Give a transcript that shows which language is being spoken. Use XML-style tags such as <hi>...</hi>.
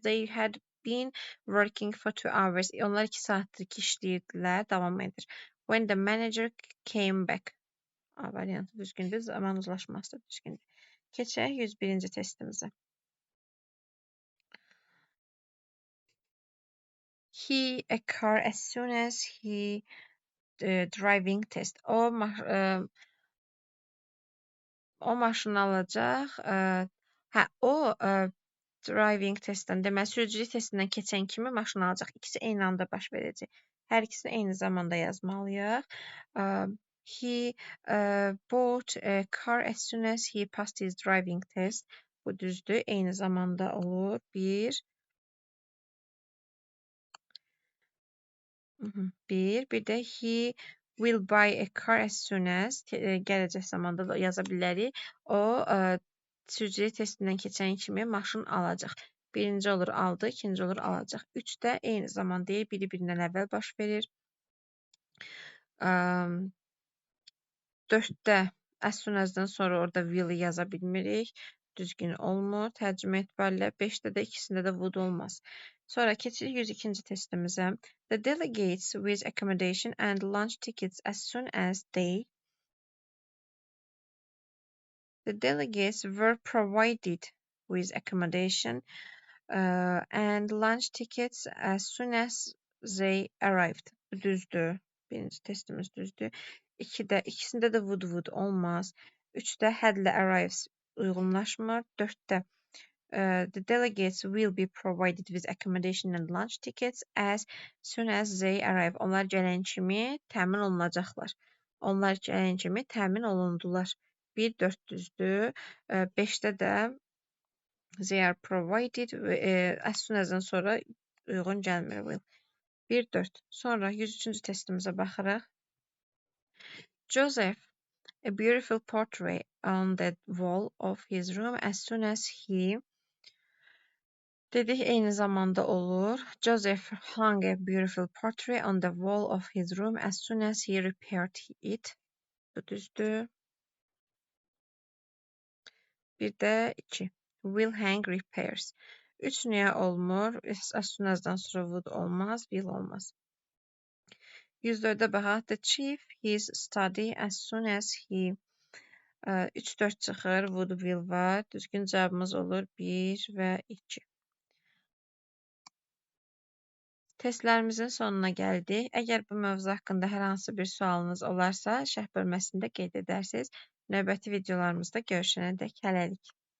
<en>They had been working for 2 hours.</en> <az>Onlar 2 saatdir ki işləyirdilər, davam edir.</az> <en>When the manager came back.</en> <az>A variantı düzgündür, zaman uzlaşması da düzgündür. Keçək 101-ci testimizə. He a car as soon as he driving test. O maşını alacaq. O driving testdən, deməli sürücülük testindən keçən kimi maşını alacaq. İkisi eyni anda baş verəcək. Hər ikisini eyni zamanda yazmalıyıq.</az> <en>He bought a car as soon as he passed his driving test.</en> <az>Bu düzdür. Eyni zamanda olur. Bir də</az> <en>he will buy a car as soon as</en> <az>gələcək zamanda da yaza bilərik. O sürücülük testindən keçən kimi maşın alacaq. Birinci olur aldı, ikinci olur alacaq. 3 də eyni zaman deyil, biri birindən əvvəl baş verir. 4-də as soon as-dan sonra orada will yaza bilmirik. Düzgün olmur. Tərcümə etibarilə 5-də də ikisində də would olmaz. Sonra keçirik 102-ci testimizə.</az> <en>The delegates with accommodation and lunch tickets as soon as the delegates were provided with accommodation and lunch tickets as soon as they arrived.</en> <az>Düzdür. Birinci testimiz düzdür. 2-də ikisində də would olmaz. 3-də had ilə arrives uyğunlaşmır.</az> <en>4-də the delegates will be provided with accommodation and lunch tickets as soon as they arrive.</en> <az>Onlar gələn kimi təmin olunacaqlar. Onlar gələn kimi təmin olundular. 1-4 düzdür. 5-də də</az> <en>they are provided</en> <az>as soon as-dan sonra uyğun gəlmir will. 1-4. Sonra 103-cü testimizə baxırıq.</az> <en>Joseph, a beautiful portrait on the wall of his room as soon as he</en> <az>dedik eyni zamanda olur.</az> <en>Joseph hung a beautiful portrait on the wall of his room as soon as he repaired it.</en> <az>Bu düzdür. Bir də 2.</az> <en>Will hang repairs.</en> <az>3 niyə olmur? As soon as-dan sonra would olmaz, will olmaz. 104-də baxaq.</az> <en>The chief his study as soon as he 3-4</en> <az>çıxır. Would, will var. Düzgün cavabımız olur 1 və 2. Testlərimizin sonuna gəldik. Əgər bu mövzu haqqında hər hansı bir sualınız olarsa, şərh bölməsində qeyd edərsiniz. Növbəti videolarımızda görüşənədək hələlik.</az>